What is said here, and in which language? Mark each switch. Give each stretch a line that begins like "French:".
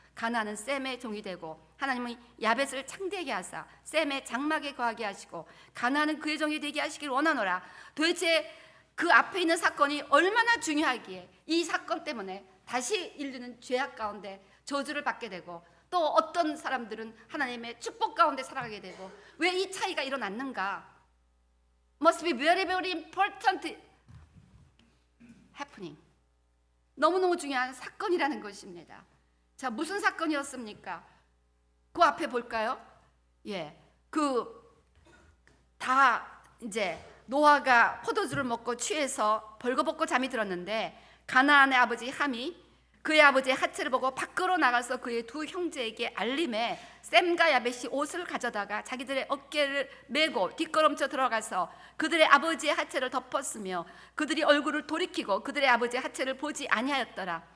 Korean: 가나안은 셈의 종이 되고 하나님은 야벳을 창대하게 하사 셈의 장막에 거하게 하시고 가나안은 그의 종이 되게 하시기를 원하노라. 도대체 그 앞에 있는 사건이 얼마나 중요하기에 이 사건 때문에 다시 인류는 죄악 가운데 저주를 받게 되고 또 어떤 사람들은 하나님의 축복 가운데 살아가게 되고 왜 이 차이가 일어났는가?
English: Must be very very important happening.
Korean: 너무너무 중요한 사건이라는 것입니다. 자, 무슨 사건이었습니까? 그 앞에 볼까요? 예, 다 이제 노아가 포도주를 먹고 취해서 벌거벗고 잠이 들었는데 가나안의 아버지 함이 그의 아버지의 하체를 보고 밖으로 나가서 그의 두 형제에게 알림해 셈과 야벳이 옷을 가져다가 자기들의 어깨를 메고 뒷걸음쳐 들어가서 그들의 아버지의 하체를 덮었으며 그들이 얼굴을 돌이키고 그들의 아버지의 하체를 보지 아니하였더라.